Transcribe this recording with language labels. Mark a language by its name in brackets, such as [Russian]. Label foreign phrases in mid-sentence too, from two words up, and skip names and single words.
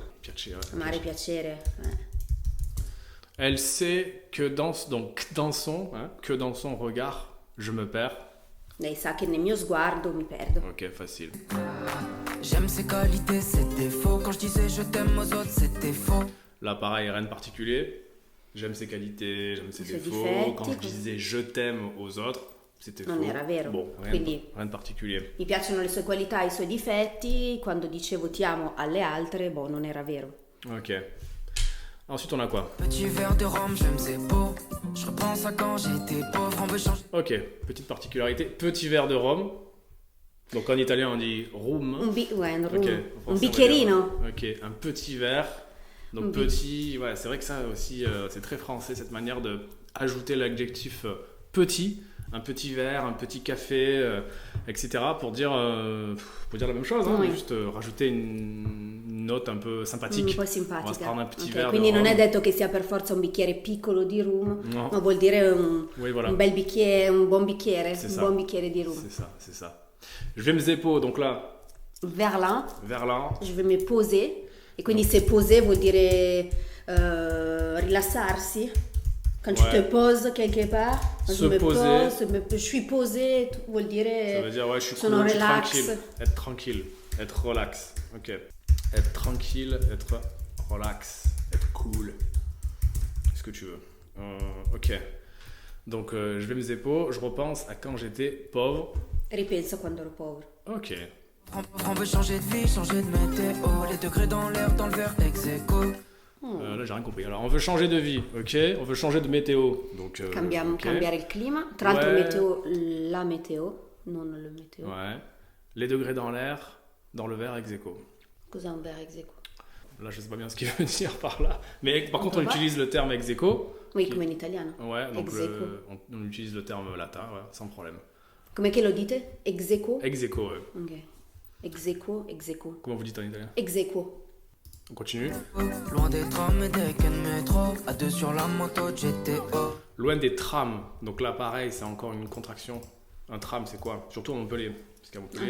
[Italian] Piacere. Amare, piacere. [French] Elle sait que dans son regard, je me perds. [Italian] Lei sa che nel mio sguardo mi perdo. Ok, facile. [French] J'aime ses qualités, ses défauts. Quand je disais je t'aime aux autres, c'était faux. Là, pareil, rien de particulier. J'aime ses qualités, j'aime ses [Italian] Suoi [French] défauts. [Italian] difetti. [French] Quand je disais je t'aime aux autres, c'était [Italian] Non [French] faux. [Italian] era vero. [French] Bon, [Italian] Quindi- [French] rien de particulier. [Italian] Mi piacciono le sue qualità, i suoi difetti. Quando dicevo ti amo alle altre, non era vero. [French] Ok. Ensuite, on a quoi? Petit verre de rhum, j'aime ses peaux. Je repense à quand j'étais pauvre, on veut changer. Ok, petite particularité. Petit verre de rhum. Donc en italien, on dit rum. [Italian] Un [French] Ok, en [Italian] un [French] français, on va [Italian] bicchierino. [French] dire- Ok, un petit verre. Donc petit, ouais, c'est vrai que ça aussi, c'est très français, cette manière de ajouter l'adjectif petit, un petit verre, un petit café, etc. pour dire la même chose, hein, Oui. juste rajouter une note un peu sympathique. [Italian] Un po' [French] On va se [Italian] simpatica. [French] prendre un petit [Italian] Ok, [French] verre [Italian] quindi [French] de [Italian] non è [French] rhum. [Italian] detto che sia per forza un bicchiere piccolo di rum, No. ma vuol dire [French] Oui, voilà. [Italian] un bel bicchiere, un buon bicchiere, [French] C'est [Italian] un [French] ça. [Italian] buon bicchiere di rum. [French] C'est ça. Je vais me zépo, donc là, Vers là, vers là. je vais me poser, [Italian] e quindi [French] se poser [Italian] vuol dire rilassarsi. [French] Quand tu Ouais. te poses quelque part, Se je me poser. pose, je suis posé, vuol Ça [Italian] dire [French] veut dire, ouais, je suis [Italian] sono [French] cool, je suis [Italian] relax. [French] tranquille. Être tranquille, être relax. Ok. Être tranquille, être relax, être cool. Ce que tu veux. Ok. Donc, je vais me zépo. Je repense à quand j'étais pauvre. [Italian] Ripenso quando ero povero. Ok. [French] On veut changer de vie, changer de météo. Les degrés dans l'air, dans le verre, ex aequo. Là, j'ai rien compris. Alors, on veut changer de vie, ok. On veut changer de météo. Donc, ok. [Italian] Cambiare il clima. Tra l'altro [French] Ouais. [Italian] la meteo, non le meteo. [French] Ouais. Les degrés dans l'air, dans le verre, ex aequo. [Italian] Cos'è [French] un verre ex aequo? Là, je sais pas bien ce qu'il veut dire par là. Mais par contre, on va. utilise le terme ex aequo. Oui, Qui- [Italian] come in italiano. [French] Ouais, donc Ex aequo. on utilise le terme latin, ouais, sans problème. [Italian] Come che lo dite? Ex aequo? [French] Ex aequo, ouais. Ok. Ex aequo, ex aequo. Comment vous dites en italien? [Italian] Ex aequo. [French] On continue. Loin des trams et des quais de métro. À deux sur la moto, GTO. Loin des trams. Donc là, pareil, c'est encore une contraction. Un tram, c'est quoi? Surtout à Montpellier. Parce qu'à Montpellier,